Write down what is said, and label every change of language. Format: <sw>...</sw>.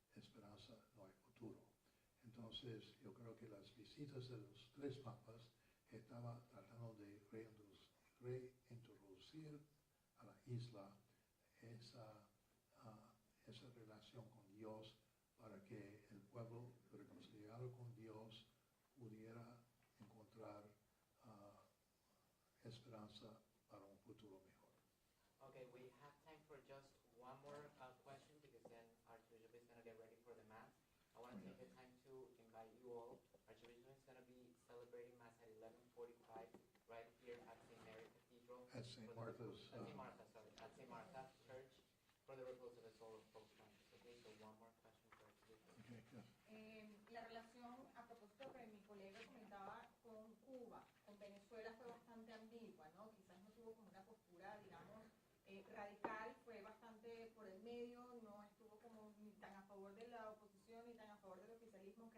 <es>esperanza no hay futuro. Entonces, yo creo que las visitas de los tres papas estaban tratando de reintroducir a la isla esa, esa relación con Dios para que el pueblo reconciliado con Dios pudiera encontrar esperanza para un futuro mejor.</es> <en>Okay, we have time for just one more question because then Archbishop is going to get ready for the Mass. I want to take the time to invite you all. Archbishop is going to be celebrating Mass at 11:45 right here at St. Mary Cathedral. At St. Martha's. At St. Martha, sorry. At St. Martha Church for the repose of the soul of Pope Francis. Okay, so one more question for Archbishop. Okay, yes.</en> <es>La relación, a propósito que mi colega comentaba con Cuba, con Venezuela fue bastante ambigua, ¿no? Quizás no tuvo como una postura, digamos, radical, fue bastante por el medio, no estuvo como ni tan a favor de la oposición ni tan a favor del oficialismo.</es>